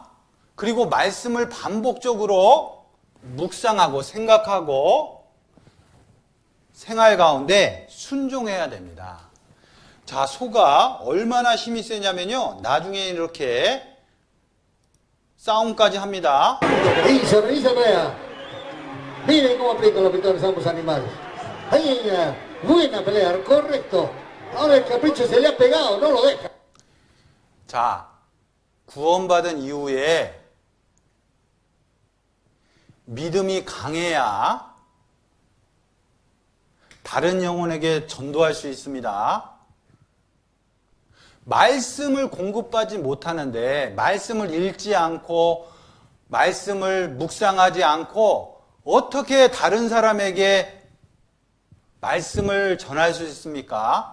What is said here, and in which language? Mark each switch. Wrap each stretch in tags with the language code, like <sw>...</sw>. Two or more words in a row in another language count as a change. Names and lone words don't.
<ko>그리고 말씀을 반복적으로 묵상하고 생각하고 생활 가운데 순종해야 됩니다. 자, 소가 얼마나 힘이 세냐면요, 나중에 이렇게 싸움까지 합니다. Risa, Rea.</ko> <es>Miren cómo aplican los pintores ambos animales. Ahí buena pelea, correcto. Ahora el capricho se le ha pegado, no lo deja.</es> <ko>자, 구원받은 이후에 믿음이 강해야 다른 영혼에게 전도할 수 있습니다. 말씀을 공급받지 못하는데 말씀을 읽지 않고 말씀을 묵상하지 않고 어떻게 다른 사람에게 말씀을 전할 수 있습니까?</ko>